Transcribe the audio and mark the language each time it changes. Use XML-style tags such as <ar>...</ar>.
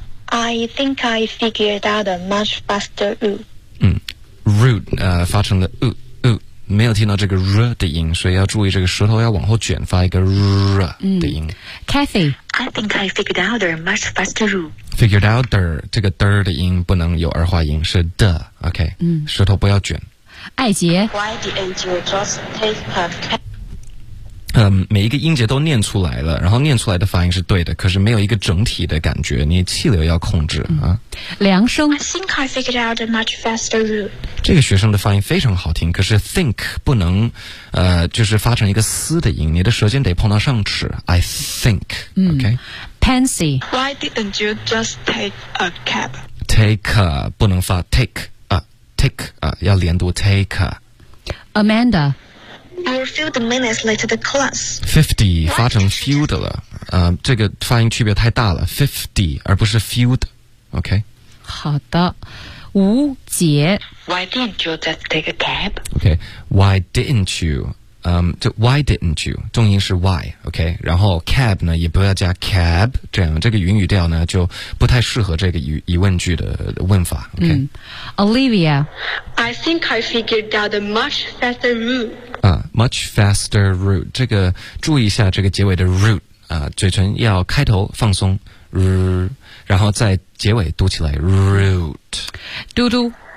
<en>I think I figured out a much faster route。</en> <zh>发成了没有听到这个 r 的音，所以要注意这个舌头要往后卷，发一个 r 的音。 Kathy,</zh> <en>I think I figured out a much faster route。</en> <zh>Figured out the 这个 der 的音不能有儿化音，是 the。OK。 舌头不要卷。艾杰。</zh> <en>Why didn't you just take a cab?</en> <zh>每一个音节都念出来了，然后念出来的发音是对的，可是没有一个整体的感觉，你气流要控制啊。梁生</zh> <en>I think I figured out a much faster route</en> <zh>这个学生的发音非常好听，可是 think 不能就是发成一个嘶的音，你的舌尖得碰到上齿</zh> <en>I think</en> <zh>OK Pansy</zh> <en>Why didn't you just take a cab?</en> <zh>Take a 不能发 take a take a 要连读 take a Amanda</zh> <en>You were 50 minutes late to the class.</en> <zh>50, 发成 few 了。这个发音区别太大了。 50, 而不是 few. OK? 好的。吴杰。</zh> <en>Why didn't you just take a cab? OK, why didn't you? why didn't you?</en> <zh>重音是 why, OK? 然后 cab 呢也不要加 cab, 这样这个云语调呢就不太适合这个疑问句的问法。</zh> <en>OK? Olivia. I think I figured out a much faster route.</en> <zh>Much faster route 这个注意一下这个结尾的 route 嘴唇要开头放松 然后在结尾读起来 route 嘟嘟</zh>